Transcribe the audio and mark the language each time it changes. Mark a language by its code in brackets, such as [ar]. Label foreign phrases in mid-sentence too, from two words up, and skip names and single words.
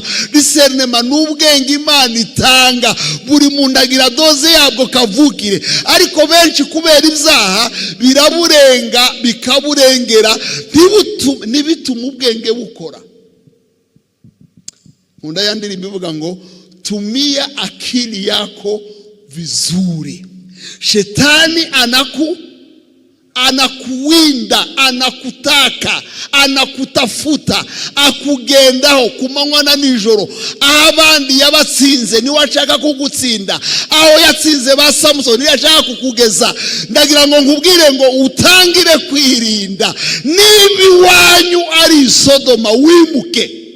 [rw] Discernement n'ubwenge Imana itanga, buri muntu agira doze yabwo kavukire, ariko benshi kubera ibyaha biraburenga bikaburengera, ntibituma ubwenge bukora. Nkunda yandirimba ivuga ngo [sw] tumia akili yako vizuri, shetani anakuwinda, anakutaka, anakutafuta, [rw] akugendaho kumanywa na nijoro. Aho abandi yabatsinze niwe ashaka kugutsinda, aho yatsinze ba Samson niwe ashaka kukugeza. Ndagira ngo nkubwire ngo utangire kwirinda, niba iwanyu ari Sodoma wimuke.